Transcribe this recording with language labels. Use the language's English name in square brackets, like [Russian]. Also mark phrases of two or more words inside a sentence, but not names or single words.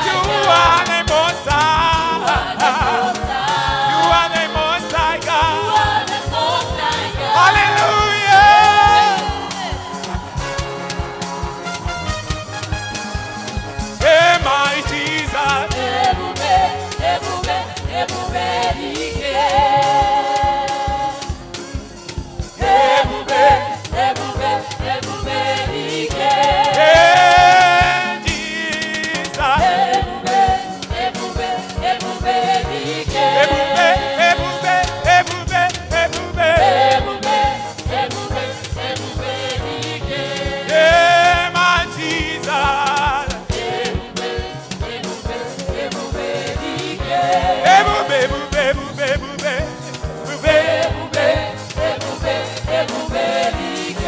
[English] You are the Most High. You are the Most High You God. are the Most High God. Hallelujah. Hey, my Jesus. [Igbo] Ebube, ebube, ebube dike. Ebube, ebube, ebube dike. [English] Hey, Jesus. [Igbo] Ebube, ebube, ebube dike. Ebube, ebube, ebube, ebube. Ebube, ebube, ebube dike. [English] Hey, my Jesus. [Igbo] Ebube, ebube, ebube dike. Ebube, ebube, ebube, ebube. Ebube. Ebube, ebube, ebube dike.